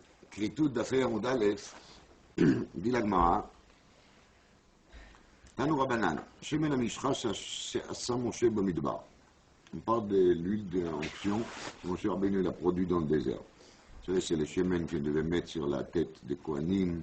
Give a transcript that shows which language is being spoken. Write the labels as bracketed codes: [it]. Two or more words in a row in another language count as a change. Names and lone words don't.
[he] כריתות דפי עמוד א', [fr] dit la Gemara, [he] תנו רבנן, שמן המשחה שעשה משה במדבר. [fr] On parle de l'huile d'onction que Moshe Rabbeinu a produit dans le désert. Vous savez, c'est le shemen qu'on devait mettre sur la tête des Kohanim.